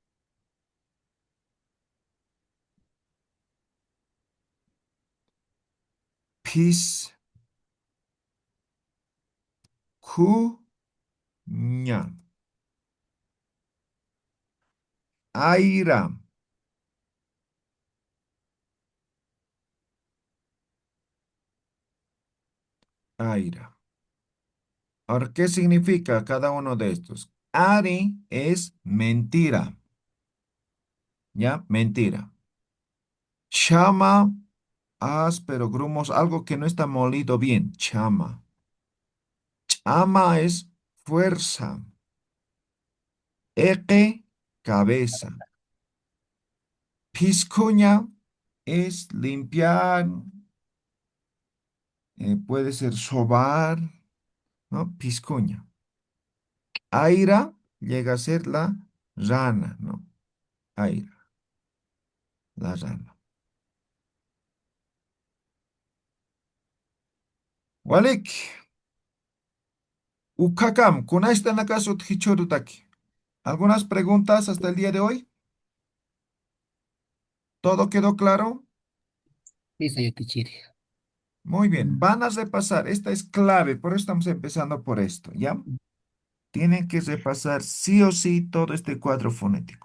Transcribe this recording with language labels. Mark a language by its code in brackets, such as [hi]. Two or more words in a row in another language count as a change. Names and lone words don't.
[ay] Pis, ku, ña. Aira, aira. [es] Ahora, ¿qué significa cada uno de estos? Ari es mentira, ¿ya? Mentira. Chama, áspero, grumos, algo que no está molido bien. Chama. Chama es fuerza. Eque, cabeza. Piscuña es limpiar, puede ser sobar, ¿no? Piscuña. Aira llega a ser la rana, ¿no? Aira, la rana. [ay] Walik, ukakam, kunaysta nakaso tjichorutaki. [es] ¿Algunas preguntas hasta el día de hoy? ¿Todo quedó claro? Listo, Yatichiri. Muy bien, van a repasar. Esta es clave, por eso estamos empezando por esto, ¿ya? Tienen que repasar sí o sí todo este cuadro fonético.